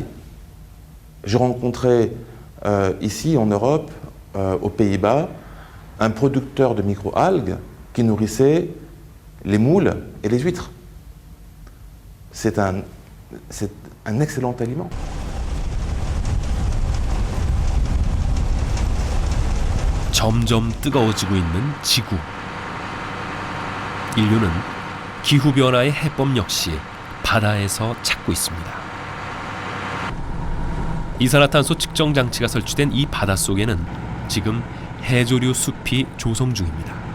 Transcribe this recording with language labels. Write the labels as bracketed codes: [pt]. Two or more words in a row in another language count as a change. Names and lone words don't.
[fr] J'ai rencontré ici en Europe, aux Pays-Bas, un producteur de microalgues qui nourrissait les moules et les huîtres. C'est un excellent aliment. [ko] 점점 뜨거워지고 있는 지구. 인류는 기후변화의 해법 역시 바다에서 찾고 있습니다. 이산화탄소 측정 장치가 설치된 이 바닷속에는 지금 해조류 숲이 조성 중입니다.